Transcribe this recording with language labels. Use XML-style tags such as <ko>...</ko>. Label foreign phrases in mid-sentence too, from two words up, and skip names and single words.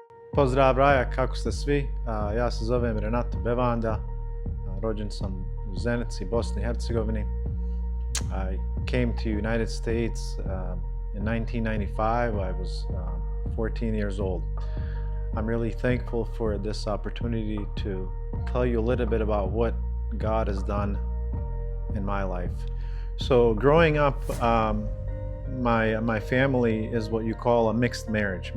<bs>Pozdrav Raja, kako ste svi? Ja se zovem Renato Bevanda, rođen sam u Zenici, Bosni i Hercegovini.</bs> <en>I came to United States in 1995. I was 14 years old. I'm really thankful for this opportunity to tell you a little bit about what God has done in my life. So growing up, my family is what you call a mixed marriage.</en>